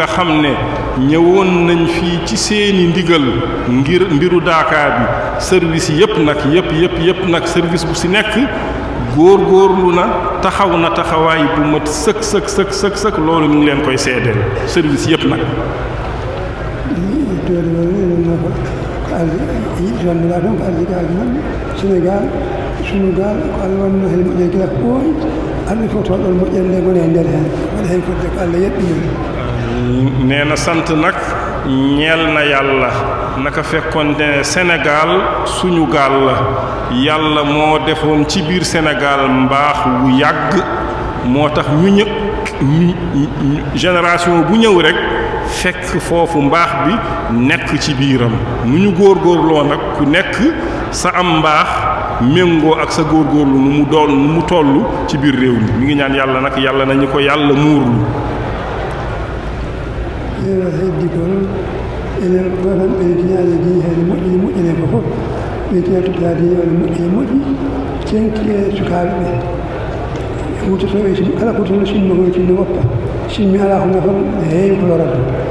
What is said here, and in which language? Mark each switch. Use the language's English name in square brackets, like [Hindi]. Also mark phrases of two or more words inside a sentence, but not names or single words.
[Wolof] xam ne ñëwoon nañ fii ci seeni ndigal ngir mbiru Daaka bi service yépp nag service bu ci nekk góorgóorlu na taxaw na taxawaay bu mat sëk loolu ñu ngi leen koy seedeel service yépp nag. [Fula] Sénégal sunu gaal ko Allah wonno hen moƴƴe gila ko ɓooyi Allah fof toɗon moƴƴere nde goni e nder hen waɗa hen fodde ko Allah yeɓɓinir. [Wolof] nee na sant nag ñeel na yàlla naka fekkoon ne Sénégal suñu gaal la yàlla moo defoon ci biir Sénégal mbaax wu yàgg moo tax ñu génération bu ñëw rek fekk foofu mbaax bi nekk ci biiram nu ñu góorgóorloo nag ku nekk sa am mbaax méngoo ak sa góorgóorlu nu mu tollu ci biir réew mi mi ngi ñaan yàlla nag yàlla nañu ko yàlla muurlu. [Fula] heddi ko enen gotan ɓe tiñaade diine hede moƴƴine ko fof ɓe tiña toɓɓita diine wone moƴƴine moƴƴi cenki e sukaaɓe ɓe wuttotoɓe ala ko tono sinno koye tinno woppa sinmi ala ko nafan heewi ko lorata